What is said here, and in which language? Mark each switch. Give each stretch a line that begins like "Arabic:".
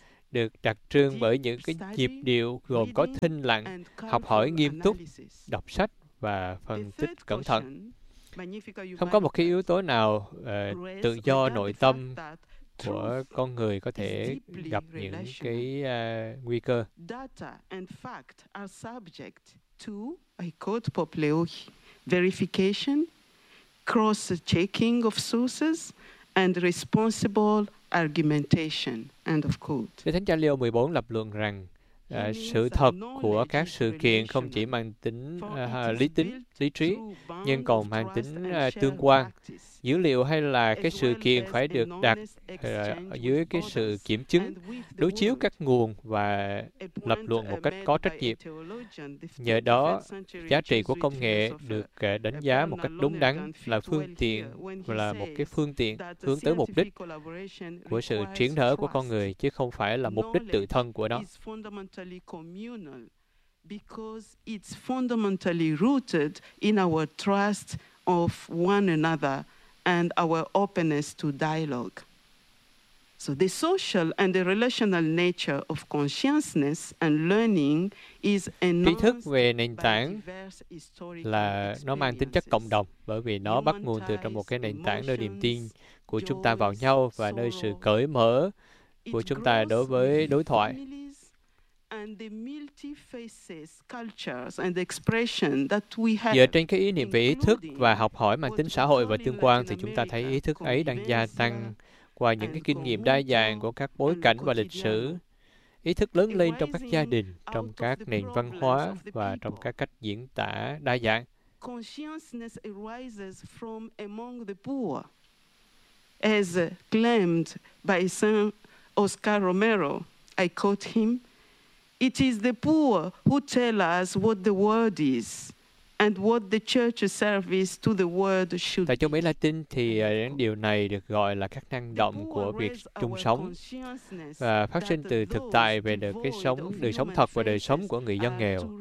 Vietnamese: được đặc trưng bởi những cái nhịp điệu gồm có thinh lặng, học hỏi nghiêm túc, đọc sách và phân tích cẩn thận. Không có một cái yếu tố nào tự do nội tâm của con người có thể gặp những cái nguy cơ.
English: Data and fact are subject to, I quote Pope Leo, verification, cross-checking of sources, and responsible argumentation, end of quote.
Vietnamese: Thánh cha Leo 14 lập luận rằng sự thật của các sự kiện không chỉ mang tính lý tính, lý trí, nhưng còn mang tính tương quan. Dữ liệu hay là cái sự kiện phải được đặt dưới cái sự kiểm chứng, đối chiếu các nguồn và lập luận một cách có trách nhiệm. Nhờ đó, giá trị của công nghệ được đánh giá một cách đúng đắn là phương tiện, là một cái phương tiện hướng tới mục đích của sự triển nở của con người, chứ không phải là mục đích tự thân của nó.
English: Communal because it's fundamentally rooted in our trust of one another and our openness to dialogue. So the social and the relational nature of consciousness and learning is enhanced.
Vietnamese: Tri thức về nền tảng là nó mang tính chất cộng đồng bởi vì nó bắt nguồn từ trong một cái nền tảng nơi niềm tin của chúng ta vào nhau và nơi sự cởi mở của chúng ta đối với đối thoại.
English: And the multi-faces, cultures, and expression that we have.
Vietnamese: Dựa trên cái ý niệm về ý thức và học hỏi mang tính xã hội và tương quan, thì chúng ta thấy ý thức ấy đang gia tăng qua những cái kinh nghiệm đa dạng của các bối cảnh và lịch sử. Ý thức lớn lên trong các gia đình, trong các nền văn hóa và trong các cách diễn tả đa dạng.
English: Consciousness arises from among the poor, as claimed by Saint Oscar Romero. I quote him. It is the poor who tell us what the word is and what the church service to the word should be.
Vietnamese: Tại châu Mỹ Latin thì điều này được gọi là các năng động của việc chung sống và phát sinh từ thực tại về đời sống thật và đời sống của người dân nghèo.